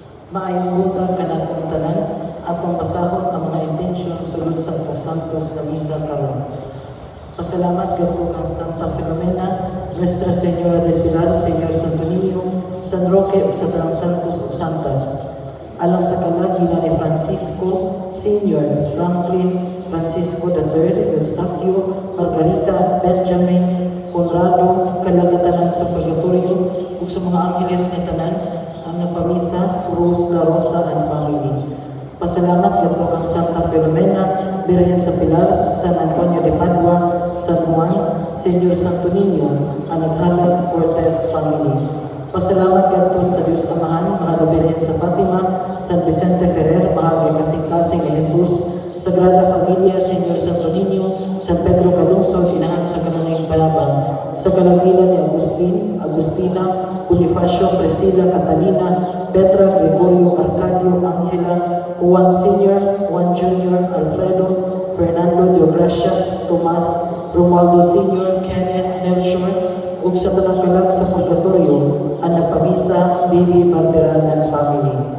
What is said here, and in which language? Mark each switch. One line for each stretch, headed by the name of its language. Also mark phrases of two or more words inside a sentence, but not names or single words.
Cebuano: Maayong buntag kanatong tanan, atong basahon ang mga intensyon sulod sa Santos na misa karon. Pasalamat kadto kang Santa Filomena, Nuestra Señora del Pilar, Señor Santo Niño, San Roque ug sa tanang santos ug santas. Alang sa kalagina ni Francisco, Senior, Franklin, Francisco III, Eustachio, Margarita, Benjamin, Conrado, kalagatanan sa purgatorio ug sa mga angeles nga tanan, ang nagpamisa, Rose La Rosa
English: and family.
Cebuano: Pasalamat kadto kang Santa Filomena, Birhen sa Pilar, San Antonio de Padua, San Juan, Señor Santo Niño, ang naghalag Cortez family. Pasalamat kadto sa Diyos Amahan, Mahal na Birhen sa Fatima, San Vicente Ferrer, Mahal na kasing-kasing ni Jesus, Sagrada Familia, Señor Santo Niño, San Pedro Calungsod, inahan sa kananayang palabang, sa kalangilan ni Agustin, Agustina, Bonifacio, Priscilla, Catalina, Petra, Gregorio, Arcadio, Angela, Juan Sr., Juan Jr., Alfredo, Fernando Deogracias, Tomas, Romualdo Sr., Kenneth, Melchor, ug sa tanang kalag sa purgatorio, ang nagpamisa, Baby Barberan
English: and family.